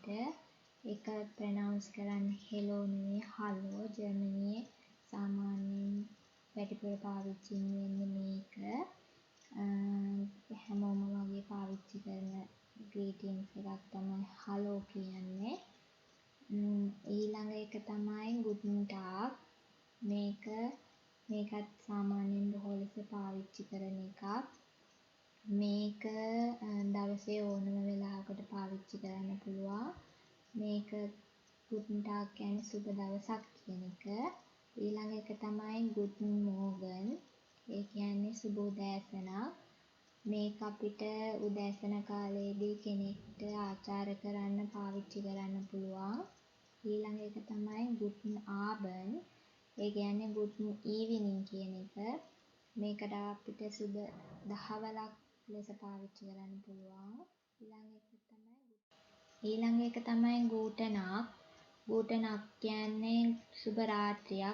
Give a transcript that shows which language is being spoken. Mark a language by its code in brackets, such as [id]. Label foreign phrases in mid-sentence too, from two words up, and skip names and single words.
[si] ඒක ප්‍රොනවුන්ස් කරන්නේ හෙලෝ නෙවෙයි හලෝ. ජර්මනියේ සාමාන්‍යයෙන් වැඩිපුර පාවිච්චි වෙන්නේ මේක. හැමෝම වගේ පාවිච්චි කරන greetings එකක් තමයි හලෝ කියන්නේ. ඊළඟ එක තමයි [de] guten tag. [si] මේකත් සාමාන්‍යයෙන් බොහෝ ලෙස පාවිච්චි කරන එකක්. මේක දවසේ ඕනම වෙලාවකට පාවිච්චි කරන්න පුළුවන්. මේක [de] guten tag [si] කියන්නේ සුබ දවසක් කියන එක. ඊළඟ එක තමයි [de] guten morgen. [si] ඒ කියන්නේ සුබ උදෑසනක්. මේක අපිට උදෑසන කාලයේදී කෙනෙක්ට ආචාර කරන්න පාවිච්චි කරන්න පුළුවන්. ඊළඟ එක තමයි [de] guten abend. [si] ඒ කියන්නේ [de] guten evening [si] කියන එක. මේකට අපිට සුබ දහවලක් ලෙස පාවිච්චි කරන්න පුළුවන්. ඊළඟ එක තමයි [de] guten Nacht. guten Nacht [si] කියන්නේ සුබ රාත්‍රියක්.